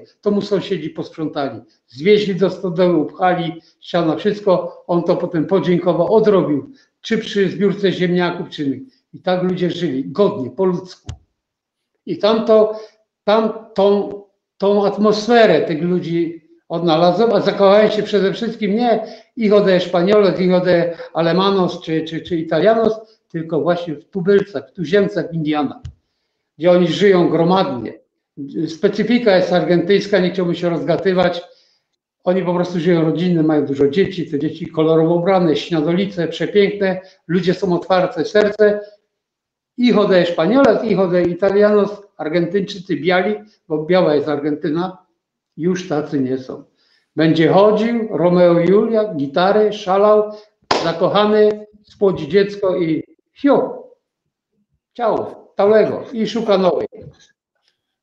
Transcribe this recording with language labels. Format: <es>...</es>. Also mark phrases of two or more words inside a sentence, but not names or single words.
<pl>To mu sąsiedzi posprzątali. Zwieźli do stodoły, upchali, ściana, wszystko. On to potem podziękował, odrobił. Czy przy zbiórce ziemniaków, czy... I tak ludzie żyli, godnie, po ludzku. I tą atmosferę tych ludzi odnalazłem, a zakochałem się przede wszystkim nie</pl> <es>hijo de españoles, hijo de alemanos</es> <pl>czy italianos, tylko właśnie w tubylcach, w tuziemcach, w Indianach, gdzie oni żyją gromadnie. Specyfika jest argentyńska, nie chciałbym się rozgatywać. Oni po prostu żyją rodzinnie, mają dużo dzieci, te dzieci kolorowo ubrane, śniadolice, przepiękne, ludzie są otwarte serce.</pl> <es>Hijo de españoles, hijo de italianos,</es> <pl>Argentyńczycy biali, bo biała jest Argentyna, już tacy nie są. Będzie chodził, Romeo i Julia, gitary, szalał, zakochany, spłodzi dziecko i ciao, tałego i szuka nowej.</pl>